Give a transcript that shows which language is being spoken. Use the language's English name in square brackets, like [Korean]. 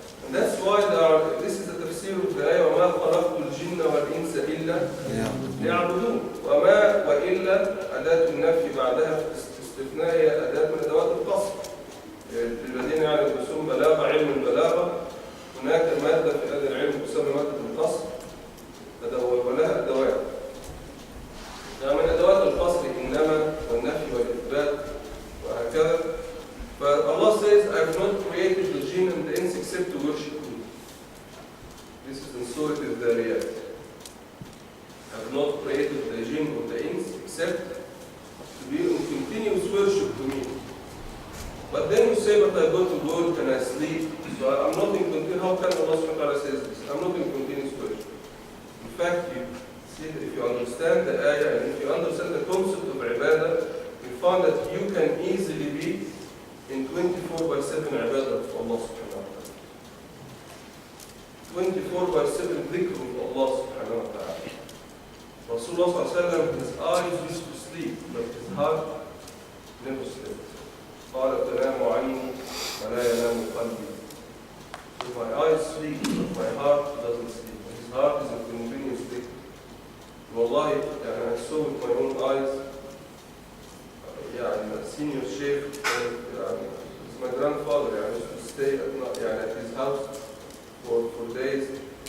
[English] And that's why this is the tafsir of the ayah, [Arabic] وَمَا خَلَقْتُ الْجِنَّ وَالْإِنسَ إِلَّا لِيَعْبُدُونَ وَمَا وَإِلَّا أداة النفي بعدها استثناء هي أداة من أدوات القصر. للذين يعلمون بلاغة، علم البلاغة، هناك مادة في هذا العلم تسمى مادة القصر ولها أدوات. من أدوات القصر إنما والنفي والإثبات وهكذا. [English] But Allah says, I have not created the jinn and the ins except to worship me. This is in Surah Al-Dhariyat. I have not created the jinn or the ins except to be in continuous worship to me. But then you say, but I go to work and I sleep, so I'm not in continuous. How can Allah subhanahu wa ta'ala says this? I'm not in continuous worship. In fact, you see that if you understand the ayah and if you understand the concept of ibadah, you find that you can easily be in 24/7 ibadah of Allah subhanahu wa ta'ala. 24/7 dhikr of Allah subhanahu wa ta'ala. Rasulullah sallallahu alayhi wa sallam, his eyes used to sleep, but his heart never slept. [Arabic] قال تنام عيني ولا ينام قلبي. [English] So my eyes sleep, but my heart doesn't sleep. His heart is in continuous sleep. Wallahi, I saw with my own eyes, a senior sheikh, is my grandfather, used to stay at his house for days.